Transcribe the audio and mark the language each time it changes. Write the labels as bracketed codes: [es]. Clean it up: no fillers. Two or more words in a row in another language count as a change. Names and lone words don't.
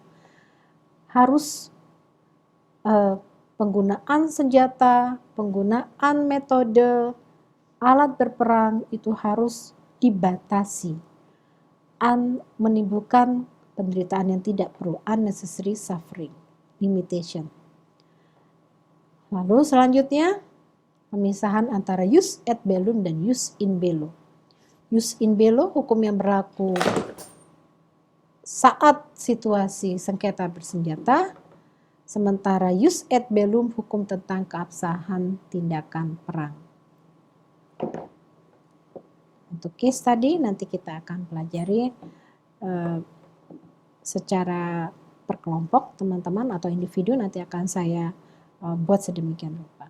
[id] Harus penggunaan senjata, penggunaan metode, alat berperang itu harus dibatasi. Menimbulkan penderitaan yang tidak perlu, [en] unnecessary suffering, limitation. [id] Lalu selanjutnya, pemisahan antara [la] jus et bellum [id] dan [la] jus in bello. Jus in bello [id] hukum yang berlaku saat situasi sengketa bersenjata, sementara [la] jus et bellum [id] hukum tentang keabsahan tindakan perang. Untuk case tadi nanti kita akan pelajari secara per kelompok teman-teman atau individu, nanti akan saya buat sedemikian rupa.